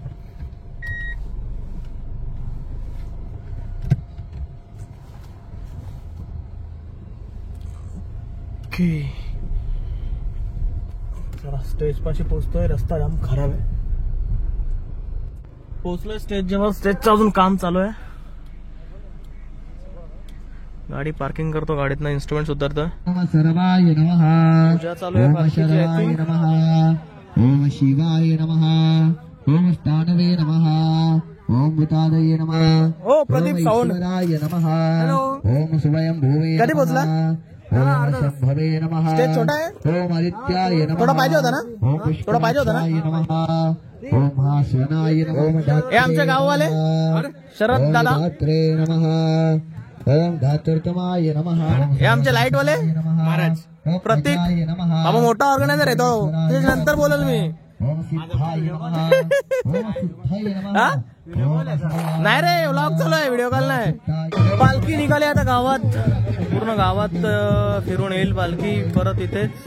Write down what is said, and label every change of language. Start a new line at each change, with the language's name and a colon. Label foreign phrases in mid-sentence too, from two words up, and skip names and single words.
Marathi: ओके चला स्टेज पाशी पोहोचतोय. रस्ता जाम खराब आहे. पोहोचलोय स्टेज जवळ. स्टेजचं अजून काम चालू आहे. गाडी पार्किंग करतो. गाडीतनं इन्स्ट्रुमेंट उतरतोय. पूजा चालू आहे.
Sanskrit: ओम शिवाय नमः. ओम स्थानवे नमः. ओम भूतादये नमः.
Marathi: ओ प्रदीप साऊंड
Sanskrit: नमः. ओम स्वयं भूवे.
Marathi: कधी पोहोचला?
Sanskrit: शंभवे नमः.
Marathi: स्टेज छोटा आहे.
Sanskrit: ओम आदित्याय नमः.
Marathi: थोडा पाहिजे होता ना? थोडा पाहिजे होता ना?
Sanskrit: नमः. ओम भास्वनाय नमः.
Marathi: हे आमचे गाववाले शरद दादा.
Sanskrit: नमः. ओम धातुर्तमाय नमः.
Marathi: हे आमचे लाईट वाले महाराज प्रतीक बाबा मोठा ऑर्गनायझर आहे तो. नंतर बोलेल मी. नाही रे व्लॉग चालू आहे.
English: video call
Marathi: नाही. पालखी निघाली आता गावात. पूर्ण गावात फिरून येईल पालखी परत इथेच.